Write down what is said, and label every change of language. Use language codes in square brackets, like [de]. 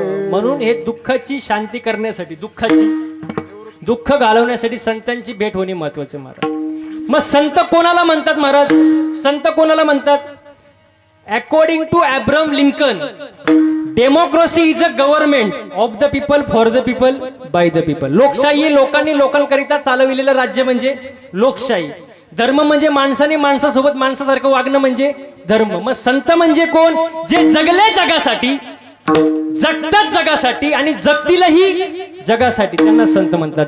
[mr] म्हणून हे दुःखाची शांती करण्यासाठी, दुःख घालवण्यासाठी संतांची भेट होणे महत्वाचे महाराज. मग संत कोणाला म्हणतात महाराज? संत कोणाला म्हणतात? [en] According to Abraham Lincoln, democracy is a government of the people, for the people, by the people. [mr] लोकशाही लोकांनी लोकांकरिता चालविलेलं राज्य म्हणजे लोकशाही. धर्म म्हणजे माणसाने माणसासोबत माणसासारखं वागणं म्हणजे धर्म. मग संत म्हणजे कोण? जे जगले जगासाठी, जगतात जगासाठी आणि जगतीलही जगासाठी, त्यांना संत म्हणतात.